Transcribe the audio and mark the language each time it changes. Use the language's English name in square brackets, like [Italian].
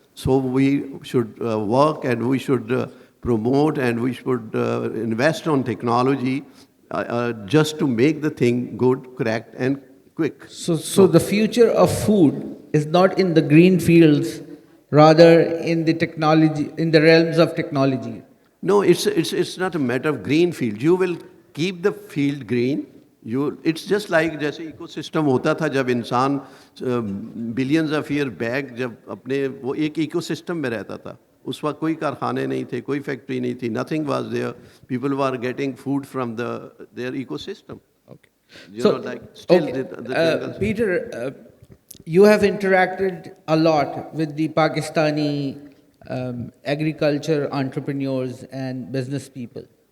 [English] So we should work, and we should promote, and we should invest on technology just to make the thing good, correct, and quick. So the future of food is not in the green fields, rather in the technology, in the realms of technology. No, it's not a matter of green field. You will keep the field green. It's just like [Urdu] جیسے ecosystem ہوتا تھا جب انسان [English] billions of years back [Urdu] جب اپنے وہ ایک ecosystem میں رہتا تھا. اس وقت کوئی کارخانے نہیں تھے, کوئی فیکٹری نہیں تھی, [English] nothing was there. People were getting food from their ecosystem. Okay. You know, like still the jungles. Peter, you have interacted a lot with the Pakistani agriculture entrepreneurs and business people.